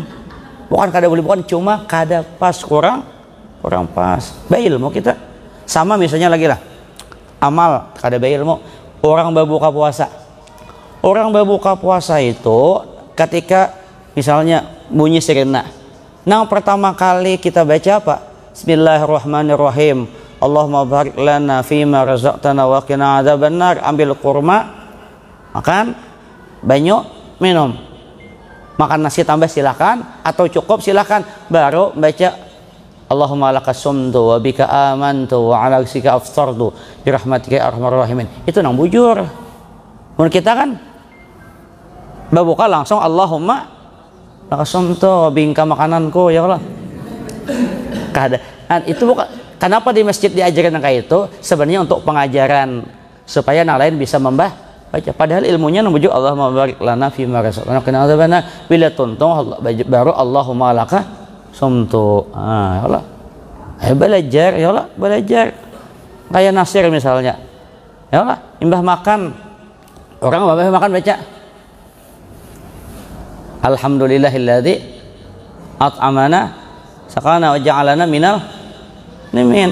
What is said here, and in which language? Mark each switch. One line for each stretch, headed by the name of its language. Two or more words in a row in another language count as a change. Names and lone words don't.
Banjar: Bukan kada boleh, bukan, cuma kada pas, kurang pas. Ilmu kita sama misalnya lagi lah, amal kada ilmu. Orang berbuka puasa itu ketika misalnya bunyi sirena, pertama kali kita baca apa?
Arabic: بسم الله الرحمن الرحيم. اللهم بارك لنا فيما رزقتنا وقنا عذاب النار.
Banjar: Ambil kurma, makan, banyu, minum. Makan nasi tambah silakan, atau cukup silakan.
Arabic: Baru baca اللهم لك صمت وبك آمنت وعلى رزقك أفطرت برحمتك يا أرحم الراحمين.
Banjar: Itu nang bujur. Mun kita kan berbuka langsung
Arabic: اللهم لك صمت وبك
Banjar: makananku
Arabic: يا الله.
Banjar: Keadaan itu bukan. Kenapa di masjid diajarkan kayak itu? Sebenarnya untuk pengajaran supaya yang lain bisa baca. Padahal ilmunya menuju
Arabic: اللهم بارك لنا في ما رزقتنا قنا عذاب النار.
Banjar: Bila tuntong baru
Arabic: اللهم لك صمت. يا الله.
Banjar: Belajar
Arabic: يا الله,
Banjar: belajar. Kayak Nasir misalnya.
Arabic: يا الله,
Banjar: imbah makan. Orang imbah makan baca
Arabic: الحمد لله الذي أطعمنا وسقانا وجعلنا من المسلمين.